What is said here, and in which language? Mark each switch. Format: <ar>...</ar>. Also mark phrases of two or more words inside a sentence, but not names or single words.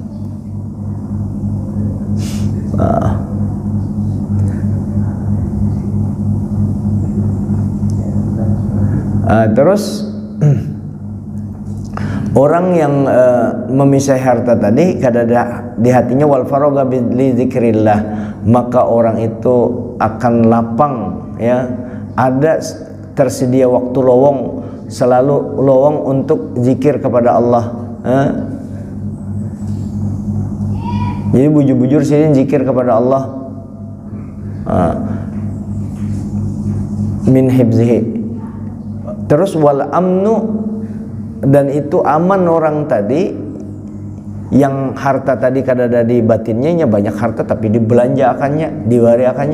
<id>Terus orang yang memisah harta tadi kada ada di hatinya</id> <ar>والفراغ لذكر الله,</ar> <id>maka orang itu akan lapang, ya, ada tersedia waktu lowong, selalu lowong untuk zikir kepada Allah. Jadi bujur-bujur sini zikir kepada Allah, min hibzihi. Terus</id> <ar>والأمن,</ar> <id>dan itu aman orang tadi yang harta tadi kada ada di batinnya, banyak harta tapi dibelanjakannya, diwariakannya.</id>